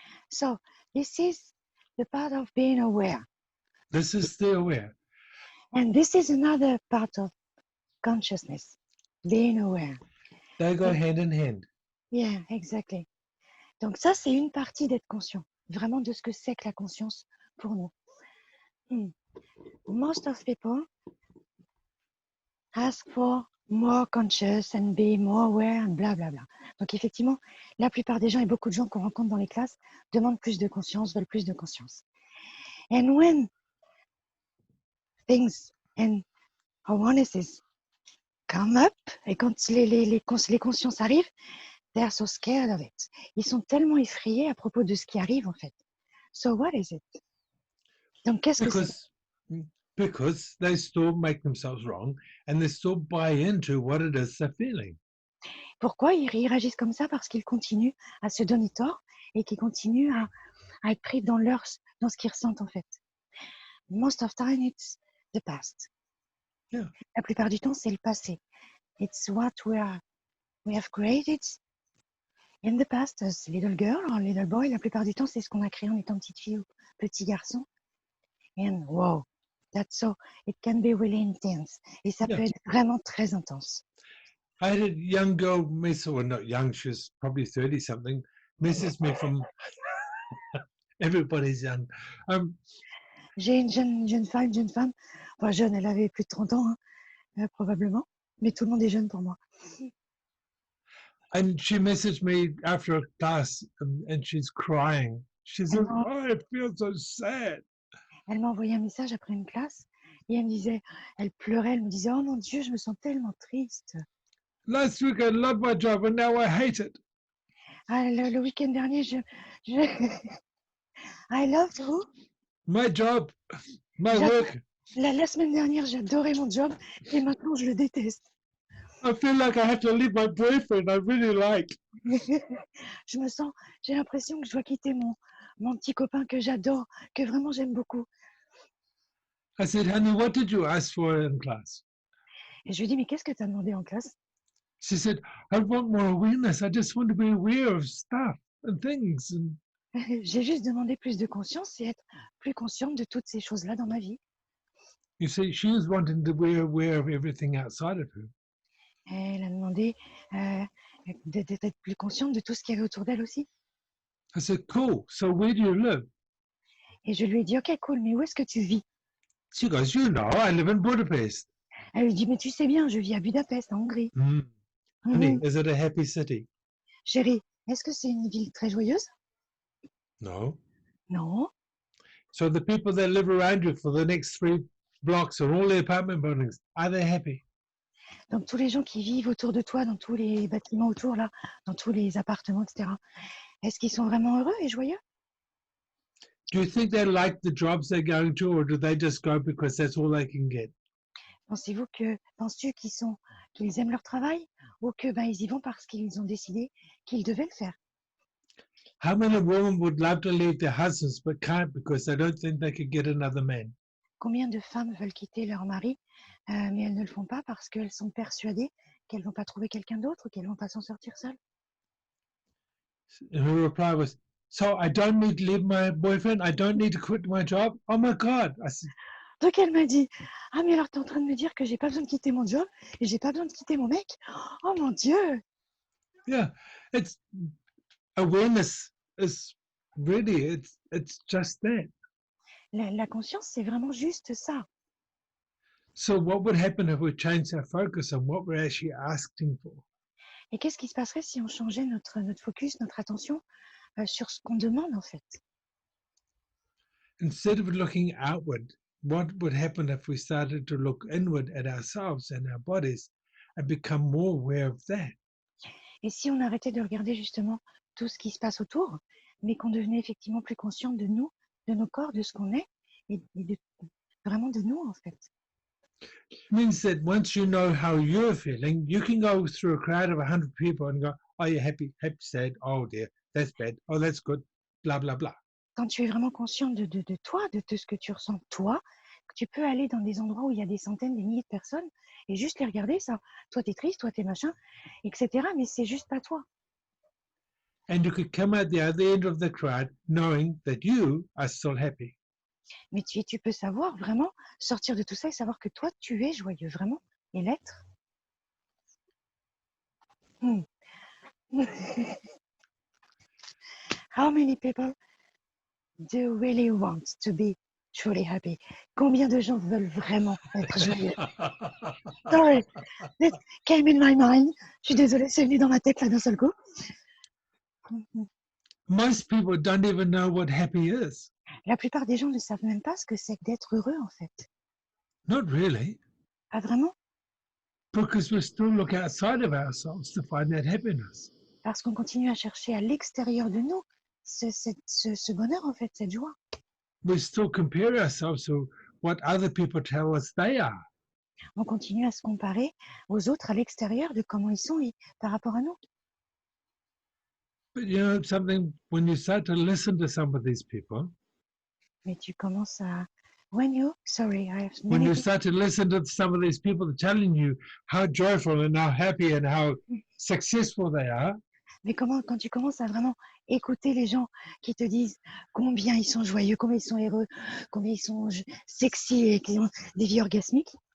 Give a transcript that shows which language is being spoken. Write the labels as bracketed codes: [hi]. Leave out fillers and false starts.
[en] So, this is the part of being aware. This is the aware. And this is another part of consciousness, being aware. They go hand in hand. Yeah, exactly. [fr] Donc ça, c'est une partie d'être conscient, vraiment de ce que c'est que la conscience pour nous. [en] Most of people ask for more conscious and be more aware and bla bla bla. [fr] Donc effectivement, la plupart des gens et beaucoup de gens qu'on rencontre dans les classes demandent plus de conscience, veulent plus de conscience. [en] And when things and awarenesses come up, [fr] et quand les consciences arrivent, [en] they are so scared of it. [fr] Ils sont tellement effrayés à propos de ce qui arrive en fait. [en] So what is it? [fr] Donc qu'est-ce que c'est? [en] Because they still make themselves wrong and they still buy into what it is they're feeling. [fr] Pourquoi ils réagissent comme ça? Parce qu'ils continuent à se donner tort et qu'ils continuent à être pris dans ce qu'ils ressentent en fait. [en] Most of time it's the past. Yeah. [fr] La plupart du temps, c'est le passé. [en] It's what we have created in the past as little girl or little boy. [fr] La plupart du temps, c'est ce qu'on a créé en étant petite fille ou petit garçon. [en] And wow, that's so, it can be really intense. [fr] Et ça [en] Yeah. [fr] peut être vraiment très intense. [en] I had a young girl message, well, not young, she was probably 30 something, messaged me from everybody's young. [fr] J'ai une jeune femme, enfin jeune, elle avait plus de 30 ans, hein, probablement, mais tout le monde est jeune pour moi. [en] And she messaged me after a class and she's crying. She said, Oh. oh, I feel so sad. [fr] Elle m'a envoyé un message après une classe et elle me disait, elle pleurait, elle me disait, oh mon Dieu, je me sens tellement triste. [en] Last week I loved my job and now I hate it. [fr] Ah, le week-end dernier, [en] I loved who? My job, my work. [fr] La semaine dernière, j'adorais mon job et maintenant, je le déteste. [en] I feel like I have to leave my boyfriend I really like. [fr] J'ai l'impression que je dois quitter mon petit copain que j'adore, que vraiment j'aime beaucoup. [en] I said, honey, what did you ask for in class? [fr] Et je lui dis, mais qu'est-ce que tu as demandé en classe? [en] She said, I want more awareness. I just want to be aware of stuff and things. And [fr] J'ai juste demandé plus de conscience et être plus consciente de toutes ces choses-là dans ma vie. [en] you see, she was wanting to be aware of everything outside of her. [fr] Elle a demandé d'être plus consciente de tout ce qu'il y avait autour d'elle aussi. [en] I said, cool. So where do you live? [fr] Et je lui ai dit, ok, cool, mais où est-ce que tu vis? [en] She goes, you know, I live in Budapest. [fr] Elle lui dit, mais tu sais bien, je vis à Budapest, en Hongrie. [en] Honey, is it a happy city? [fr] Chérie, est-ce que c'est une ville très joyeuse? [en] No. [fr] Non. [en] So the people that live around you for the next 3 blocks are all the apartment buildings. Are they happy? [fr] Donc tous les gens qui vivent autour de toi, dans tous les bâtiments autour, là, dans tous les appartements, etc., est-ce qu'ils sont vraiment heureux et joyeux? [en] Do you think they like the jobs they're going to, or do they just go because that's all they can get? [fr] Penses-tu qu'ils aiment leur travail ou que ils y vont parce qu'ils ont décidé qu'ils devaient le faire? [en] How many women would love to leave their husbands but can't because they don't think they could get another man? [fr] Combien de femmes veulent quitter leur mari, mais elles ne le font pas parce qu'elles sont persuadées qu'elles vont pas trouver quelqu'un d'autre ou qu'elles vont pas s'en sortir seules? [en] And her reply was, so I don't need to leave my boyfriend? I don't need to quit my job? Oh my God. I said, [fr] Donc elle m'a dit, ah mais alors tu es en train de me dire que j'ai pas besoin de quitter mon job et j'ai pas besoin de quitter mon mec? Oh mon Dieu! [en] yeah, it's awareness is really, it's just that. [fr] La conscience, c'est vraiment juste ça. [en] So what would happen if we changed our focus on what we're actually asking for? [fr] Et qu'est-ce qui se passerait si on changeait notre focus, notre attention sur ce qu'on demande en fait? [en] Instead of looking outward, what would happen if we started to look inward at ourselves and our bodies and become more aware of that? [fr] Et si on arrêtait de regarder justement tout ce qui se passe autour, mais qu'on devenait effectivement plus conscient de nous, de nos corps, de ce qu'on est, et vraiment de nous en fait. [en] It means that once you know how you're feeling, you can go through a crowd of 100 people and go, oh, you're happy, sad, oh dear, that's bad, oh, that's good, blah, blah, blah. [fr] Quand tu es vraiment conscient de toi, de ce que tu ressens toi, tu peux aller dans des endroits où il y a des centaines, des milliers de personnes et juste les regarder, ça. Toi, t'es triste, toi, t'es machin, etc. Mais c'est juste pas toi. [en] And you could come out the other end of the crowd knowing that you are still happy. [fr] Mais tu peux savoir vraiment, sortir de tout ça et savoir que toi, tu es joyeux, vraiment, et l'être. [en] How many people do really want to be truly happy? [fr] Combien de gens veulent vraiment être joyeux? [en] Sorry, that came in my mind. [fr] Je suis désolée, c'est venu dans ma tête là d'un seul coup. [en] Most people don't even know what happy is. [fr] La plupart des gens ne savent même pas ce que c'est que d'être heureux en fait. [en] Not really, [fr] Ah vraiment? [en] because we still look outside of ourselves to find that happiness. [fr] Parce qu'on continue à chercher à l'extérieur de nous ce bonheur en fait, cette joie. [en] We still compare ourselves to what other people tell us they are. [fr] On continue à se comparer aux autres à l'extérieur de comment ils sont par rapport à nous. [en] But you know something, when you start to listen to some of these people, [fr] Mais tu commences à [en] Sorry, I have When many you things. start to listen to some of these people telling you how joyful and how happy and how successful they are, [fr] Mais quand tu commences à vraiment écouter les gens qui te disent combien ils sont joyeux, combien ils sont heureux, combien ils sont sexy et qui ont des vies orgasmiques,